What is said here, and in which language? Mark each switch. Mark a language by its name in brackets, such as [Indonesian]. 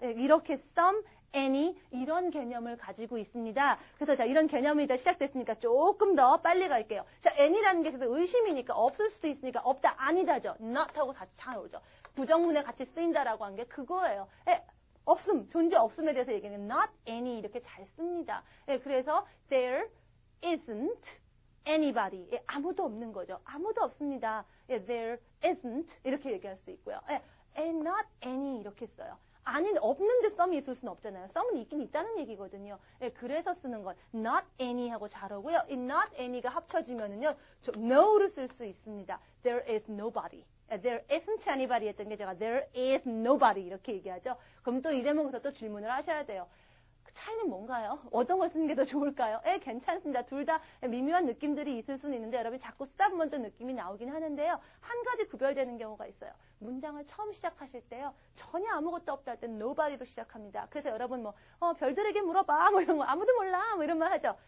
[Korean] 이렇게 some, any 이런 개념을 가지고 있습니다. 그래서 자 이런 개념이 다 시작됐으니까 조금 더 빨리 갈게요. 자 any라는 게 그래서 의심이니까 없을 수도 있으니까 없다 아니다죠. not하고 같이 차오르죠. 부정문에 같이 쓰인다라고 한 게 그거예요. 없음 존재 없음에 대해서 얘기하는 not any 이렇게 잘 씁니다. 그래서 [English] there isn't anybody. [Korean] 아무도 없는 거죠. 아무도 없습니다. [English] there isn't [Korean] 이렇게 얘기할 수 있고요. [English] and not any [Korean] 이렇게 써요. 아니 없는데 썸이 있을 수는 없잖아요. 썸은 있긴 있다는 얘기거든요. 그래서 쓰는 건 not any 하고 잘 오고요. 이 not any가 합쳐지면은요. no를 쓸 수 있습니다. [English] there is nobody. there isn't anybody [Korean] 했던 게 제가 [English] there is nobody [Korean] 이렇게 얘기하죠. 그럼 또 이 대목에서 또 질문을 하셔야 돼요. 차이는 뭔가요? 어떤 걸 쓰는 게 더 좋을까요? 괜찮습니다. 둘 다 미묘한 느낌들이 있을 수는 있는데 여러분이 자꾸 쓰다 보면 또 느낌이 나오긴 하는데요. 한 가지 구별되는 경우가 있어요. 문장을 처음 시작하실 때요. 전혀 아무것도 없다 할 때는 nobody로 시작합니다. 그래서 여러분 별들에게 물어봐 이런 거 아무도 몰라 이런 말 하죠.